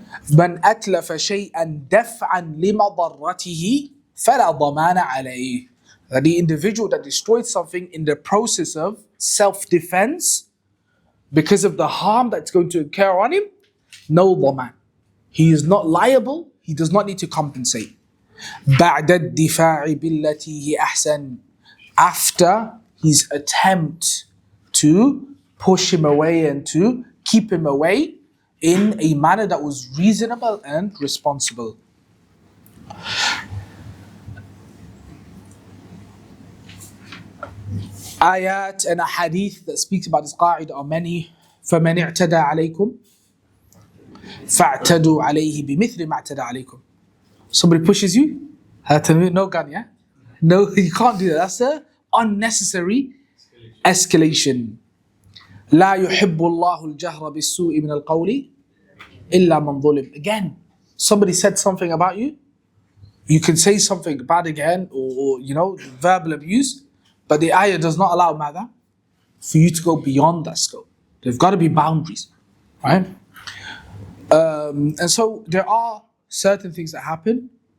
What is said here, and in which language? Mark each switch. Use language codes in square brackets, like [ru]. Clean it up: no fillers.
[ar] من أتلف شيئا دفعا لمضرته فلا ضمان عليه. [en] That the individual that destroyed something in the process of self-defense because of the harm that's going to occur on him, no dhaman. He is not liable. He does not need to compensate. [ar] بعد الدفاع بالتي هي أحسن. [en] After his attempt to push him away and to keep him away in a manner that was reasonable and responsible. Ayat and a hadith that speaks about this qa'idah are many. [ar] فَمَنِ اعْتَدَى عَلَيْكُمْ فَاعْتَدُوا عَلَيْهِ بِمِثْلِ مَا اعْتَدَى عَلَيْكُمْ. [en] Somebody pushes you, no gun, yeah? No, you can't do that. That's an unnecessary escalation. [ar] لا يحب الله الجهر بالسوء من القول إلا من ظلم. [en] Again, somebody said something about you. You can say something bad again or verbal abuse. But the ayah does not allow mother for you to go beyond that scope. There've got to be boundaries, right? And so there are certain things that happen.